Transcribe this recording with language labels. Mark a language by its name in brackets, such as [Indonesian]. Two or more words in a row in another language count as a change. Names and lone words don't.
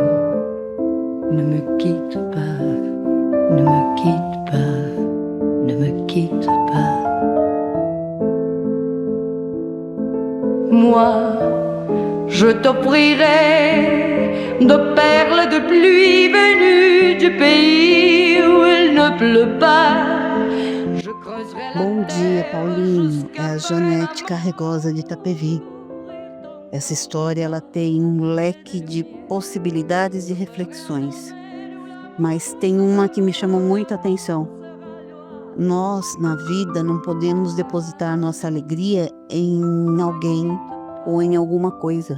[French] Ne me quitte pas, ne me quitte pas, ne me quitte pas. Moi, je t'offrirai de perles de pluie venues du pays où il ne pleut pas. Je creuserai la [Portuguese] Bom dia, Paulinho. É a Janete Carregosa de Itapevi. Essa história ela tem um leque de possibilidades e reflexões, mas tem uma que me chamou muita atenção. Nós, na vida, não podemos depositar nossa alegria em alguém ou em alguma coisa.